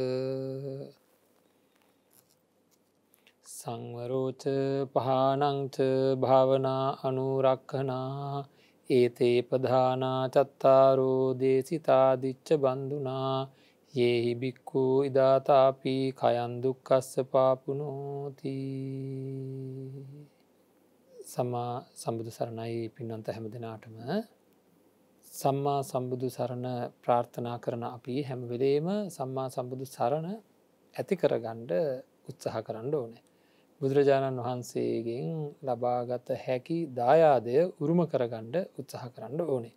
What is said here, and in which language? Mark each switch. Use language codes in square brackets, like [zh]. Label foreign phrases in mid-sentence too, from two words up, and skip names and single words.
[pi] සංවරෝච පහනංච භාවනා අනුරක්ඛනා ඒතේ පධානා චත්තාරෝ දේසිතාදිච්ච බන්දුනා යේහි බික්ඛු ඉදාතාපි කයං දුක්ඛස්ස පාපුනෝති. [si] සම්මා සම්බුදු සරණයි පින්වන්ත හැම දිනාටම. සම්මා සම්බුදු සරණ ප්‍රාර්ථනා කරන අපි හැම වෙලේම සම්මා සම්බුදු සරණ ඇති කරගන්න උත්සාහ කරන්න ඕනේ. බුදුරජාණන් වහන්සේගෙන් ලබාගත හැකි දායාදය උරුම කරගන්න උත්සාහ කරන්න ඕනේ.